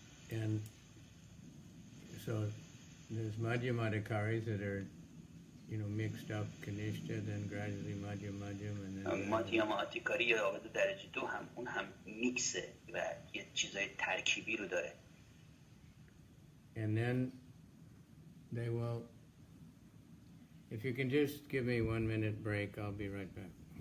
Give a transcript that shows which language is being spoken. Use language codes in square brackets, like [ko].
[en] And so there's Madhyamadhikaris that are, mixed up Kanishta, then gradually Madhyam, and then [fa] مادیاماتیکاری یا آبد درجه دو هم اون هم میکسه و یه چیزای ترکیبی رو داره. [en] And then they will, if you can just give me 1 minute break, I'll be right back.